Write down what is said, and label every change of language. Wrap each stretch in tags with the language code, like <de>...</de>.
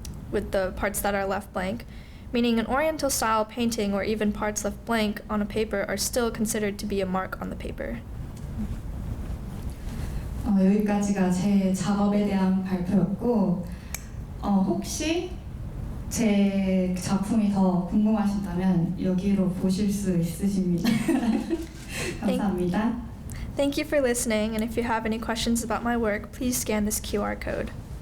<en>with the parts that are left blank, meaning an Oriental style painting or even parts left blank on a paper are still considered to be a mark on the paper.</en> <ko>여기까지가 제 작업에 대한 발표였고 혹시 제 작품이 더 궁금하신다면 여기로 보실 수 있으십니다. 감사합니다.</ko> <en>Thank you for listening, and if you have any questions about my work, please scan this QR code.</en>